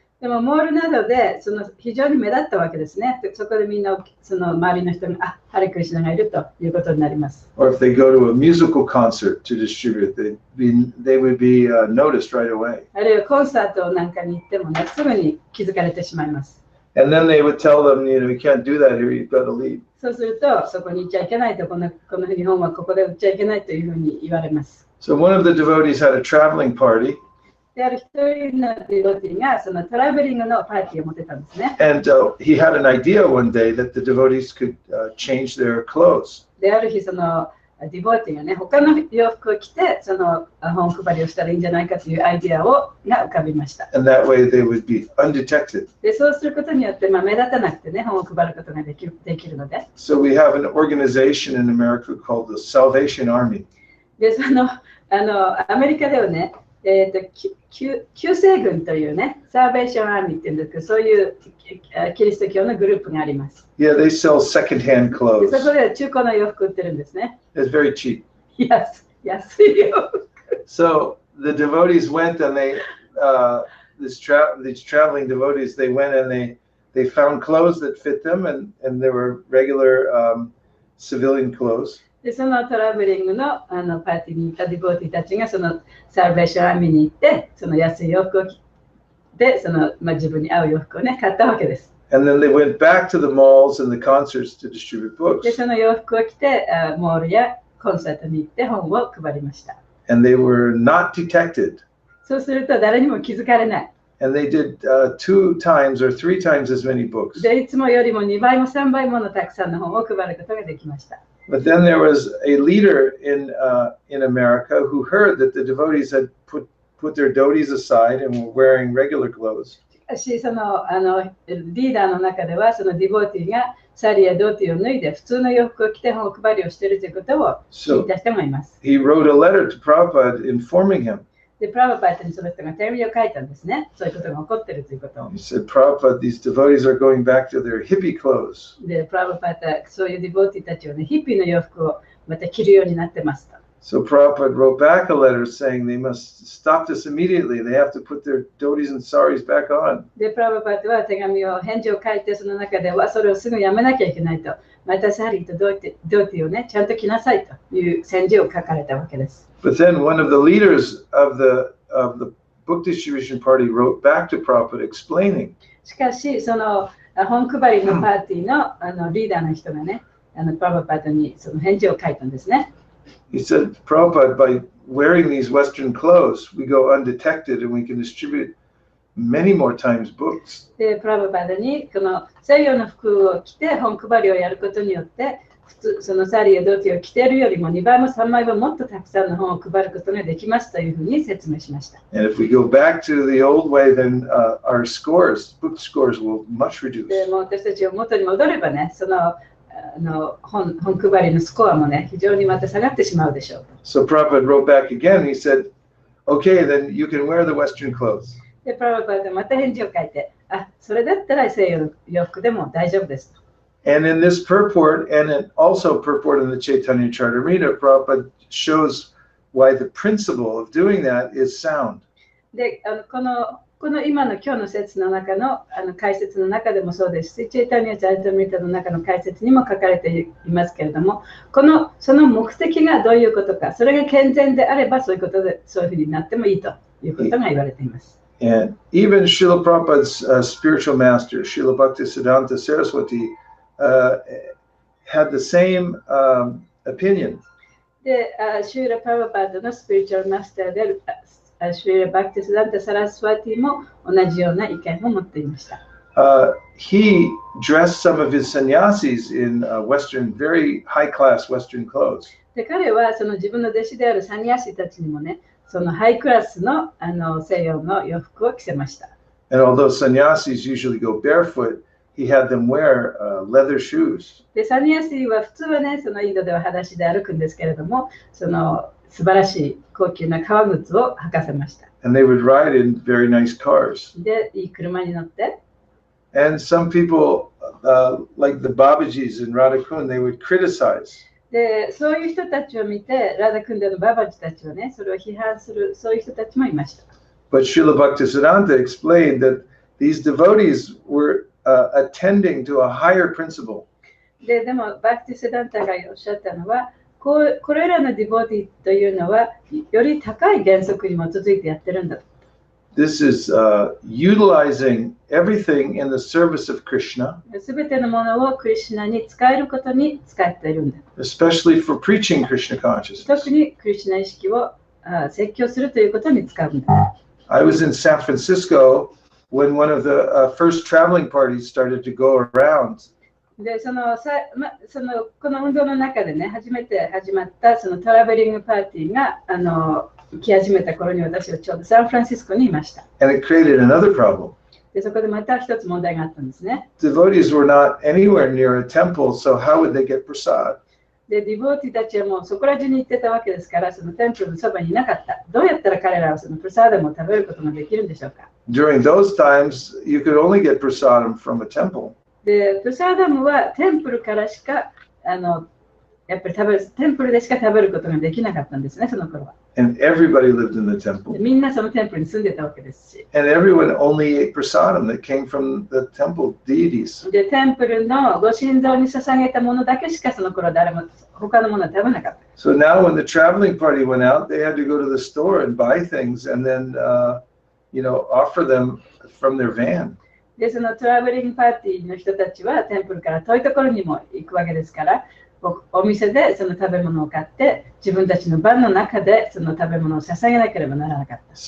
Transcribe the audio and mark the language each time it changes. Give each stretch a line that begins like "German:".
Japanese: でもモールなどでその非常に目立ったわけですね。そこでみんなその周りの人がハレクリシナがいるということになります。
English: Or if they go to a musical concert to distribute, they would be noticed right away.
Japanese: あるいはコンサートなんかに行ってもね、すぐに気づかれてしまいます。
English: And then they would tell them, you can't do that here. You've got to leave.
Japanese: そうすると、そこに行っちゃいけないと、この日本はここで売っちゃいけないというふうに言われます。
English: So one of the devotees had a traveling party.
Japanese: である一人のディボティがそのトラベリングのパーティーを持ってたんですね。
English: And he had an idea one day that the devotees could change their clothes.
Japanese: である日そのディボティがね、他の洋服を着てその本配りをしたらいいんじゃないかというアイデアが浮かびました。
English: And that way they would be undetected.
Japanese: でそうすることによって目立たなくてね、本を配ることができるので。
English: So we have an organization in America called the Salvation Army.
Japanese: でそのアメリカではね、救世軍というね、サーベーションアーミーっていうんですけど、そういうキリスト教のグループがあります。
English: Yeah, they sell second-hand
Japanese: で
English: clothes.
Japanese: そこで中古の洋服売ってるんですね。
English: It's very cheap.
Japanese: 安いよ。
English: So the devotees went and these traveling devotees, they went and they found clothes that fit them, and there were regular civilian clothes.
Japanese: でそのトラベリングのパーティーに行ったディボーティたちがそのサーベーションアーミーに行って、その安い洋服を着て、自分に合う洋服をね、買ったわけです。
English: And then they went back to the malls and the concerts to distribute books.
Japanese: でその洋服を着て、モールやコンサートに行って本を配りました。
English: And they were not detected.
Japanese: そうすると誰にも気づかれない。
English: And they did 2 times or 3 times as many books.
Japanese: でいつもよりも2倍も3倍ものたくさんの本を配ることができました。
English: But then there was a leader in America who heard that the devotees had put their dhotis aside and were wearing regular clothes.
Japanese: しかしそのリーダーの中ではそのディボーティがサリやドーティを脱いで普通の洋服を着て本を配りをしているということを聞いた人がいます。
English: He wrote a letter to Prabhupada informing him.
Japanese: で、プラバパートにその人が手紙を書いたんですね。そういうことが起こっているということを。
English: He said, Prabhupada, these devotees are going back to their hippie clothes.
Japanese: で、プラバパートはそういうディボーティたちをね、ヒッピーの洋服をまた着るようになってますと。
English: So Prabhupada wrote back a letter saying they must stop this immediately. They have to put their dhotis and saris back on.
Japanese: で、プラバパートは返事を書いて、その中ではそれをすぐやめなきゃいけないと。またサリーとドーティをね、ちゃんと着なさいという宣示を書かれたわけです。
English: But then one of the leaders of the book distribution party wrote back to Prabhupada explaining.
Japanese: しかし、その本配りのパーティーのリーダーの人がね、プラバパートにその返事を書いたんですね。
English: He said, Prabhupada, by wearing these Western clothes, we go undetected and we can distribute many more times books.
Japanese: で、プラバパートにこの西洋の服を着て本配りをやることによって、そのサリーやドーティを着ているよりも2倍も3倍ももっとたくさんの本を配ることができますというふうに説明しました。
English: And if we go back to the old way, then our scores, book scores will much reduce.
Japanese: でも私たちを元に戻ればね、その本配りのスコアもね、非常にまた下がってしまうでしょう。
English: So Prabhupada wrote back again. He said, okay, then you can wear the Western clothes.
Japanese: で、プラバパートまた返事を書いて、それだったら西洋の洋服でも大丈夫ですと。
English: And in this purport, and also purport in the Chaitanya Charitamrita, Prabhupada shows why the principle of doing that is sound.
Japanese: で、この今の今日の説の中の解説の中でもそうですし、チェイタニア・チャリタミタの中の解説にも書かれていますけれども、その目的がどういうことか、それが健全であればそういうことでそういうふうになってもいいということが言われています。
English: And even Srila Prabhupada's spiritual master, Srila Bhaktisiddhanta Saraswati, had the same opinion.
Japanese: で、シューラ・プラバパートのスピリチュアルマスターであるシューラ・バクティスダンタ・サラスワティも同じような意見を持っていました。
English: He dressed some of his sannyasis in Western, very high-class Western clothes.
Japanese: で、彼はその自分の弟子であるサニヤシたちにもね、そのハイクラスの西洋の洋服を着せました。
English: And although sannyasis usually go barefoot, he had them wear leather shoes.
Japanese: で、サニヤシは普通はね、そのインドでは裸足で歩くんですけれども、その素晴らしい高級な革靴を履かせました。
English: And they would ride in very nice cars.
Japanese: で、いい車に乗って。
English: And some people, like the Babajis in Radhakund, they would criticize.
Japanese: で、そういう人たちを見て、ラダクンデのババジたちはね、それを批判する、そういう人たちもいました。
English: But Srila Bhaktisiddhanta explained that these devotees were attending to a higher principle.
Japanese: でも、バクティスダンタがおっしゃったのは、これらのディボティというのは、より高い原則に基づいてやってるんだ。
English: This is utilizing everything in the service of Krishna.
Japanese: すべてのものをクリシュナに使えることに使っているんだ。
English: Especially for preaching Krishna consciousness.
Japanese: 特にクリシュナ意識を説教するということに使うんだ。
English: I was in San Francisco when one of the first traveling parties started to go around.
Japanese: でこの運動の中でね、初めて始まったそのトラベリングパーティーが行き始めた頃に私はちょうどサンフランシスコにいました。
English: And it created another problem.
Japanese: でそこでまた一つ問題があったんですね。
English: Devotees were not anywhere near a temple, so how would they get prasad?
Japanese: でディボーティたちはもうそこら中に行ってたわけですから、そのテンプルのそばにいなかった。どうやったら彼らはそのプラサダムを食べることができるんでしょうか。
English: During those times, you could only get prasadam from a temple.
Japanese: でプラサダムはテンプルからしかやっぱりテンプルでしか食べることができなかったんですね、その頃は。
English: And everybody lived in the temple.
Japanese: みんなそのテンプルに住んでたわけですし。
English: And everyone only ate prasadam that came from the temple deities.
Japanese: で、テンプルのご神像に捧げたものだけしかその頃誰も他のものは食べなかった。
English: So now when the traveling party went out, they had to go to the store and buy things and then, offer them from their van.
Japanese: で、そのトラベリングパーティーの人たちはテンプルから遠いところにも行くわけですから、お店でその食べ物を買って自分たちの番の中でその食べ物を捧げなければならなかった。